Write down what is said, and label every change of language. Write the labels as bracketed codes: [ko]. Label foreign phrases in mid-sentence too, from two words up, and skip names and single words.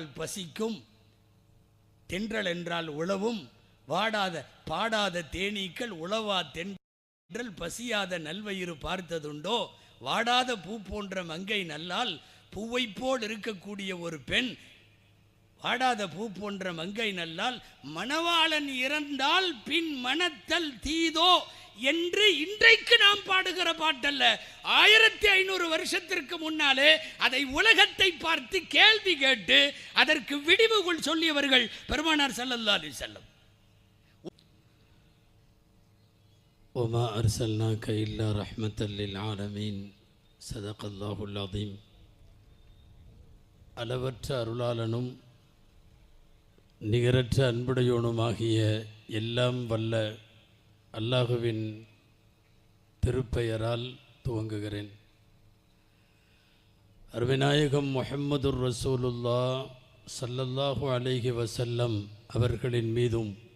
[ta] பசிக்கும், தென்றல் என்றால் உழவும், பாடாத தேனீக்கள் உழவா தென்றல் பசியாத நல்வயிறு பார்த்ததுண்டோ, வாடாத பூ போன்ற மங்கை நல்லால் பூவை போல் இருக்கக்கூடிய ஒரு பெண், வாடாத பூ போன்ற மங்கை நல்லால் மணவாளன் இறந்தால் பின் மணத்தல் தீதோ என்று இன்றைக்கு நாம் பாடுகிற பாட்டல்ல. 1500 வருஷத்திற்கு முன்னாலே அதை உலகத்தை பார்த்து கேள்வி கேட்டு அதற்கு விடிவுகள் சொல்லியவர்கள் பெருமானார் [ar] صلى الله عليه وسلم. وما أرسلناك إلا رحمة للعالمين صدق الله العظيم. [ta] அளவற்ற அருளாளனும் நிகரற்ற அன்புடையோனுமாகிய எல்லாம் வல்ல அல்லாஹுவின் திருப்பெயரால் துவங்குகிறேன். அருமைநாயகம் [ar] محمد رسول الله صلى الله عليه وسلم [ta] அவர்களின் மீதும்,